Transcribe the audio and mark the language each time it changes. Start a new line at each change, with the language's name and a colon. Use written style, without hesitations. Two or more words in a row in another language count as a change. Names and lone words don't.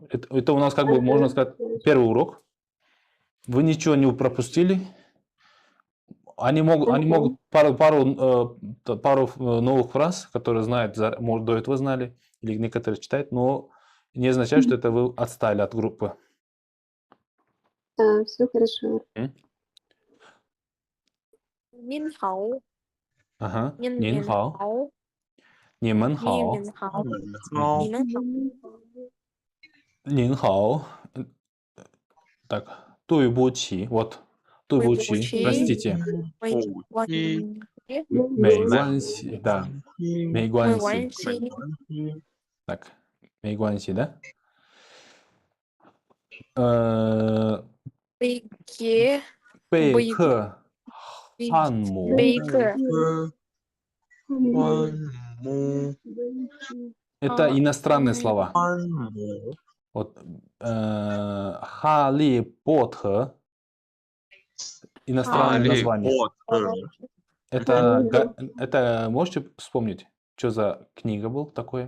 Russian: Это у нас, как бы, можно сказать, первый урок. Вы ничего не пропустили. Они могут пару новых фраз, которые знают, может, до этого знали, или некоторые читают, но не означает, что это вы отстали от группы. Да, все хорошо.
Chinese: Нинхао.
Russian: Ага. Нин
Chinese: Нинхао. 好. 你们好. Нинхао. Хао. 您好. Так, 对不起. Вот. 对不起. Уйбучи.
Russian: Простите.
Chinese: Мэй 关系. Да. 没关系. Так. 没关系,
Russian: да?
Chinese: Бейке. 贝克汉姆. Бейкер.
Russian: Это иностранные слова.
Chinese: 汉姆
Russian: Вот. Харри Поттер. Иностранное Гарри название. Поттер. Это можете вспомнить, что за книга был такое?